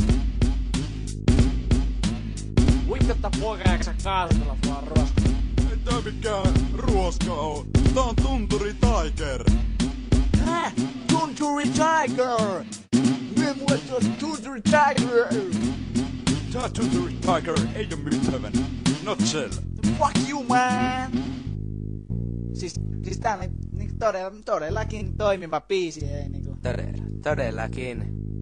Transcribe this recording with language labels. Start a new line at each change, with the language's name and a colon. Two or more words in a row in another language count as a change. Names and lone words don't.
Finnish: Vittu, tää poikaaksä kaasutella vaan roska. Ei tää mikään ruoska oo. Tää on Tunturi Tiger. Tunturi Tiger! Me mulle tuo Tunturi Tiger! Tää Tunturi Tiger ei oo myytävän.
English: Not sell. Fuck you, man!
Finnish: Siis tää on todellakin toimiva biisi, ei niinku. Todellakin.